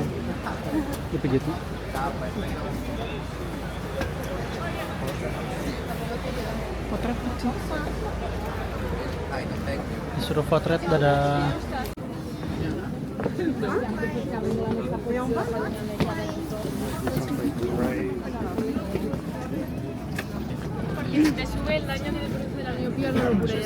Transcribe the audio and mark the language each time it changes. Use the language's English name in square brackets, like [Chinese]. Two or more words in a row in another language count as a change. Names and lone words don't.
[Indonesian] Dipijit. Potret kecil. Disuruh potret dadah. Yang mana? [Spanish] Me sube el daño que le produce la miopía, no lo pude ya.